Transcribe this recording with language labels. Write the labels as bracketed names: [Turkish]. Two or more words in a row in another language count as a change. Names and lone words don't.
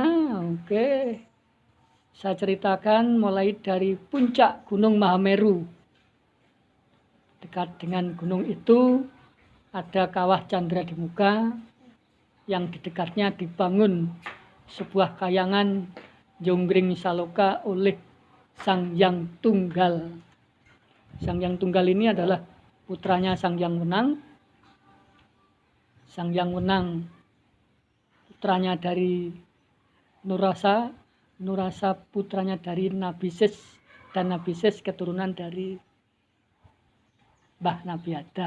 [Indonesian] Oke, saya ceritakan mulai dari puncak Gunung Mahameru. Dekat dengan gunung itu ada kawah Candra di Muka, yang di dekatnya dibangun sebuah kayangan Jonggring Saloka oleh Sang Hyang Tunggal. Sang Hyang Tunggal ini adalah putranya Sang Hyang Wenang. Sang Hyang Wenang putranya dari Nurasa, Nurasa putranya dari Nabisis, dan Nabisis keturunan dari Mbah Nabi Adam.